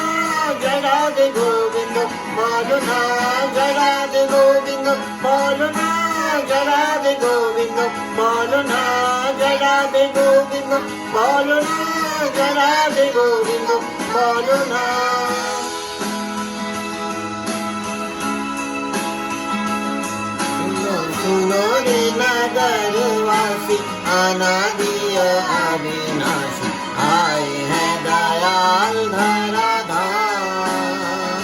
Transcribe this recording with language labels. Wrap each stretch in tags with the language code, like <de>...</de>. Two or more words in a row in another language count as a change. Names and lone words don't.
<bn>জয় রাধে গোবিন্দ বলো না। জয় রাধে গোবিন্দ বলো না। জয় রাধে গোবিন্দ বলো না। জয় রাধে গোবিন্দ বলো না। জয় রাধে গোবিন্দ বলো না।</bn> <hi>सुनो रे नगरवासी अनादिय अविनाशी आए हैं दयाल धराधाम।</hi>